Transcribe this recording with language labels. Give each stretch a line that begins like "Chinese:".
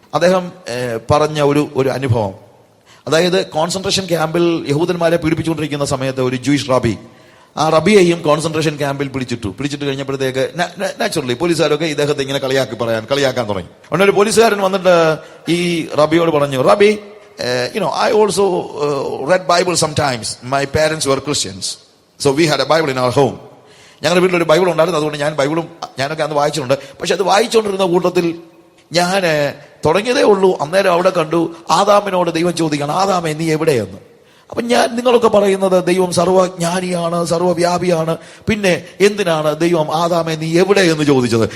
Malayalam: അദ്ദേഹം പറഞ്ഞ ഒരു അനുഭവം, അതായത് കോൺസെൻട്രേഷൻ ക്യാമ്പിൽ യഹൂദന്മാരെ പീഡിപ്പിച്ചുകൊണ്ടിരിക്കുന്ന സമയത്ത് ഒരു ജൂയിഷ് റബി, ആ റബിയെയും കോൺസെൻട്രേഷൻ ക്യാമ്പിൽ പിടിച്ചിട്ട് കഴിഞ്ഞപ്പോഴത്തേക്ക് നാച്ചുറലി പോലീസുകാരൊക്കെ ഇദ്ദേഹത്തെ ഇങ്ങനെ കളിയാക്കാൻ തുടങ്ങി. അതുകൊണ്ട് ഒരു പോലീസുകാരൻ വന്നിട്ട് ഈ റബിയോട് പറഞ്ഞു, റബി,
English: I also read Bible sometimes. My parents were Christians. So we had a Bible in our home.
Malayalam: ഞങ്ങളുടെ വീട്ടിലൊരു ബൈബിൾ ഉണ്ടായിരുന്നു. അതുകൊണ്ട് ഞാനൊക്കെ അന്ന് വായിച്ചിട്ടുണ്ട്. പക്ഷെ അത് വായിച്ചുകൊണ്ടിരുന്ന കൂട്ടത്തിൽ ഞാൻ തുടങ്ങിയതേ ഉള്ളൂ. അന്നേരം അവിടെ കണ്ടു ആദാമിനോട് ദൈവം ചോദിക്കണം, ആദാമേ നീ എവിടെയെന്ന്. അപ്പൊ നിങ്ങളൊക്കെ പറയുന്നത് ദൈവം സർവ്വജ്ഞാനിയാണ്, സർവ്വവ്യാപിയാണ്, പിന്നെ എന്തിനാണ് ദൈവം ആദാമേ നീ എവിടെയെന്ന് ചോദിച്ചത്?